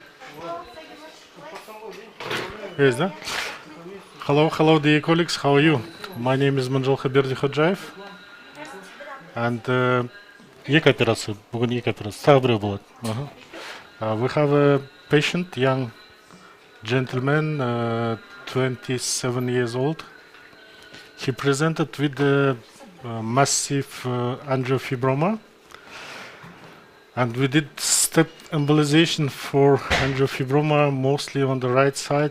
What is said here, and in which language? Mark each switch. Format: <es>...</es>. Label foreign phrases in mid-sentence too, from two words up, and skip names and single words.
<en>Yes, да? Hello, dear colleagues. How are you? My name is Berdikhojayev, and</en> <kk>екі операция. Бүгін екі операция. Тағы біреу болады.</kk> <en>We have a patient, young gentleman, 27 years old. He presented with a massive angiofibroma, and we did step embolization for angiofibroma mostly on the right side.</en>